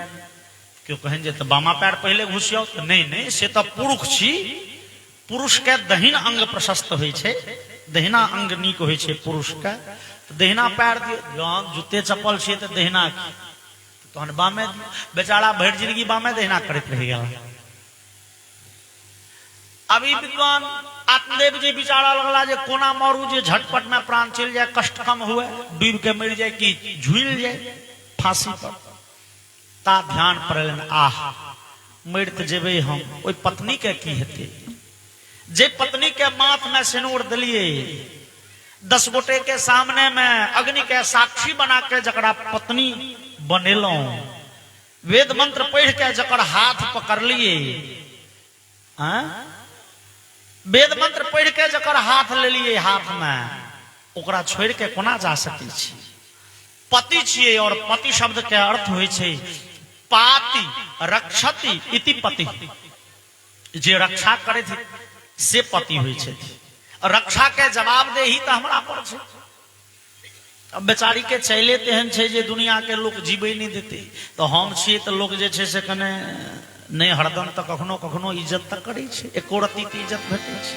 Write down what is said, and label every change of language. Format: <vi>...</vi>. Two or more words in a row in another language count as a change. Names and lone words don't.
<mai>क्यों कहें जे तो बामा पैर पहले घुसियो तो नहीं से तो पुरुष छी, पुरुष के दहिन अंग प्रशस्त होइ छै, दहिना अंग नीक होइ छै पुरुष के, तो दहिना पैर दियो। जहन जूते चप्पल छिए तो दहिना तहन बामे दियो। बेचारा भरि जिंदगी बामे दहिना करैत रह गेल। अभी विद्वान आत्मदेव जी विचारा लगला जे कोना मारू जे झटपट में प्राण चल जाए, कष्ट कम हुए, डूब के मर जाए कि झूल जाए फांसी पर। ता ध्यान पड़लन, आह मर तो जेबे हम, ओई पत्नी के की हेते? जे पत्नी के माथ में सिनूर दिलिए, 10 गोटे के सामने में अग्नि के साक्षी बना के जकरा पत्नी बनेलो, वेद मंत्र पढ़ के जकर हाथ पकड़ लिए, वेद मंत्र पढ़ के जकर हाथ ले लिए हाथ में, ओकरा छोड़ के कोना जा सकै छी?</mai> <sa>पति छिए, और पति शब्द के अर्थ होइ छै पाति रक्षति इति पति।</sa> <mai>जे रक्षा करे थे से पति होइ छै। रक्षा के जवाब दे ही तो हमरा पर छै। अब बेचारी के चले तेहन छै जे दुनिया के लोग जीवे नहीं देते, तो हम छिए तो लोग जे छै से कने नहीं हरदम तो कखनो कखनो इज्जत तक करे छै, एको रत्ती के इज्जत भेटे छै।</mai>